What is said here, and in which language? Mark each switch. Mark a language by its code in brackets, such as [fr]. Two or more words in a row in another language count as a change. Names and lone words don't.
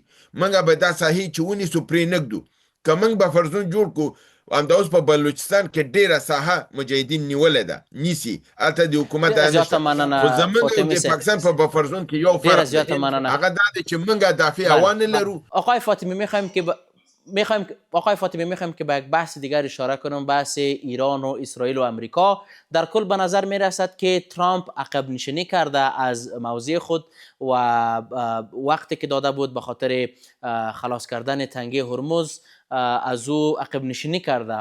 [ps] موږ به دا ساحې چې ونیسو پرې نږدو. که موږ [en] buffer zone [ps] جوړ کړو، همدا اوس په بلوچستان کې ډیره ساحه مجاهدین نیولې ده، نیسي الته د حکومت خو زمونږ د پاکستان په [en] buffer zone [ps] کې یو فرق هغه دا دی چې موږ دافع هوا نه لرو. [fa] آقای فاطمی میخوایم که به یک بحث دیگر اشاره کنم، بحث ایران و اسرائیل و امریکا. در کل به نظر می رسد که ترامپ عقب نشینی کرده از موضع خود و وقتی که داده بود به خاطر خلاص کردن تنگه هرمز از او عقب نشینی کرده.